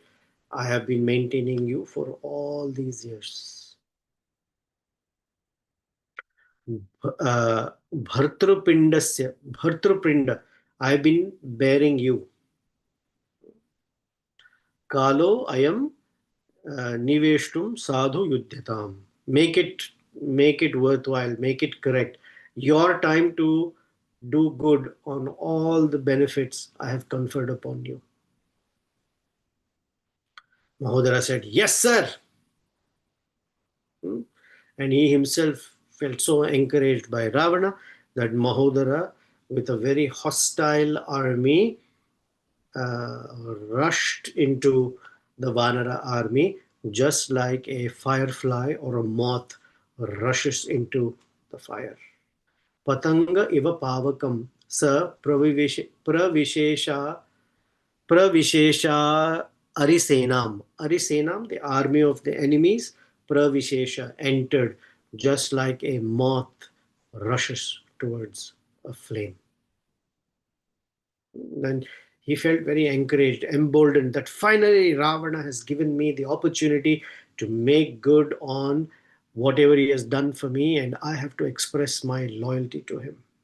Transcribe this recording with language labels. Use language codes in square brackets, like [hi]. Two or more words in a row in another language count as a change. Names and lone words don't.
[en] I have been maintaining you for all these years. Bhartrupinda, I have been bearing you. [sa] Kalo ayam niveshtum sadhu yuddhatam. [en] Make it worthwhile, make it correct. Your time to do good on all the benefits I have conferred upon you. Mahodara said, yes, sir. And he himself felt so encouraged by Ravana that Mahodara, with a very hostile army, rushed into the Vanara army just like a firefly or a moth rushes into the fire. [sa] Patanga iva pavakam sa pravishesha arisenam. Arisenam, [en] the army of the enemies, pravishesha, entered just like a moth rushes towards a flame. And he felt very encouraged, emboldened that finally Ravana has given me the opportunity to make good on whatever he has done for me, and I have to express my loyalty to him.